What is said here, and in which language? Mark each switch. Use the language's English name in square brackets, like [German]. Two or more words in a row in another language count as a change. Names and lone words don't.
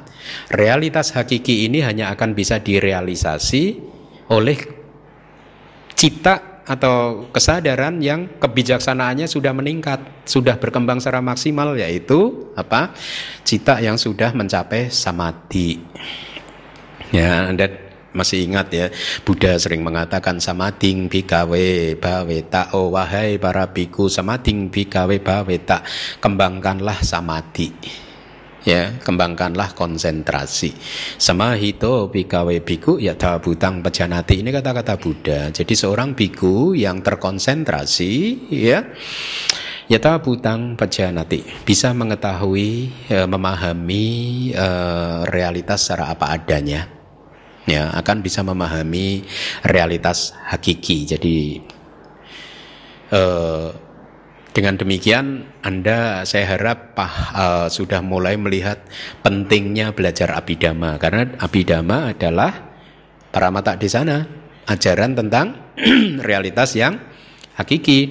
[Indonesian] Realitas hakiki ini hanya akan bisa direalisasi oleh cita atau kesadaran yang kebijaksanaannya sudah meningkat, sudah berkembang secara maksimal, yaitu apa? Cita yang sudah mencapai samadhi. Ya, Anda masih ingat ya, Buddha sering mengatakan [Pali] samadhing bhikkhave bhaveta, [Indonesian] wahai para biku, [Pali] samadhing bhikkhave bhaveta, [Indonesian] kembangkanlah samadhi. Ya, kembangkanlah konsentrasi. [Pali] Samahito bikawe biku yatha butang pajanati. [Indonesian] Ini kata-kata Buddha. Jadi seorang biku yang terkonsentrasi, ya, [Pali] yatha butang pajanati, [Indonesian] bisa mengetahui, memahami realitas secara apa adanya. Ya, akan bisa memahami realitas hakiki. Jadi dengan demikian saya harap sudah mulai melihat pentingnya belajar Abhidhamma, karena Abhidhamma adalah paramata di sana, ajaran tentang realitas yang hakiki.